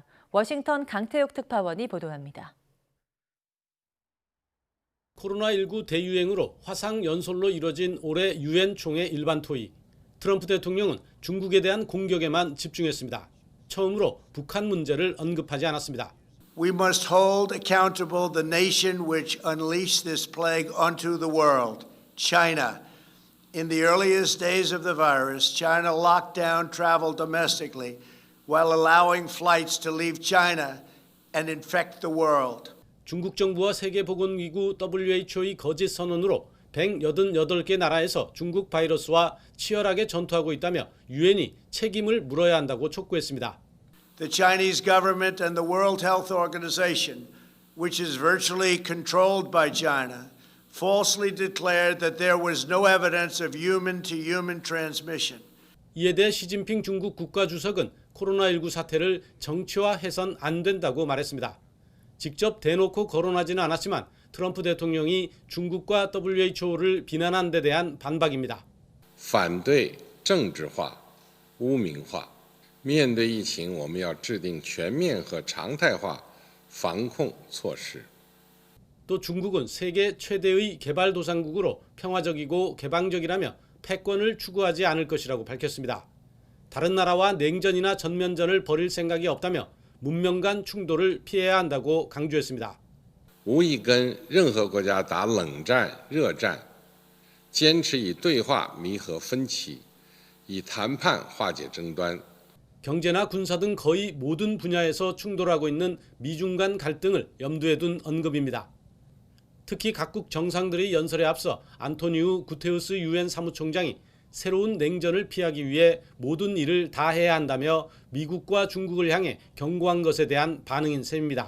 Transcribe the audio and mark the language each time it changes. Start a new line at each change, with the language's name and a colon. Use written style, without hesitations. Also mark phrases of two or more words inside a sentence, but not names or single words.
Korean: 워싱턴 강태욱 특파원이 보도합니다. 코로나19 대유행으로 화상 연설로 이뤄진 올해 유엔 총회 일반 토의. 트럼프 대통령은 중국에 대한 공격에만 집중했습니다. 처음으로 북한 문제를 언급하지 않았습니다.
English: We must hold accountable the nation which unleashed this plague onto the world, China. In the earliest days of the virus, China locked down travel domestically while allowing flights to leave China and infect the world.
Korean: 중국 정부와 세계보건기구 WHO의 거짓 선언으로 188개 나라에서 중국 바이러스와 치열하게 전투하고 있다며 유엔이 책임을 물어야 한다고 촉구했습니다.
English: The Chinese government and the World Health Organization, which is virtually controlled by China, falsely declared that there was no evidence of human-to-human transmission.
Korean: 이에 대해 시진핑 중국 국가주석은 코로나19 사태를 정치화해선 안 된다고 말했습니다. 직접 대놓고 거론하지는 않았지만 트럼프 대통령이 중국과 WHO를 비난한 데 대한 반박입니다.
Chinese: 反对政治化、污名化。面对疫情，我们要制定全面和常态化防控措施。
Korean: 또 중국은 세계 최대의 개발도상국으로 평화적이고 개방적이라며 패권을 추구하지 않을 것이라고 밝혔습니다. 다른 나라와 냉전이나 전면전을 벌일 생각이 없다며 문명 간 충돌을 피해야 한다고 강조했습니다.
Chinese: 无意跟任何国家打冷战、热战，坚持以对话弥合分歧，以谈判化解争端。
Korean: 경제나 군사 등 거의 모든 분야에서 충돌하고 있는 미중 간 갈등을 염두에 둔 언급입니다. 특히 각국 정상들의 연설에 앞서 안토니우 구테우스 유엔 사무총장이 새로운 냉전을 피하기 위해 모든 일을 다 해야 한다며 미국과 중국을 향해 경고한 것에 대한 반응인 셈입니다.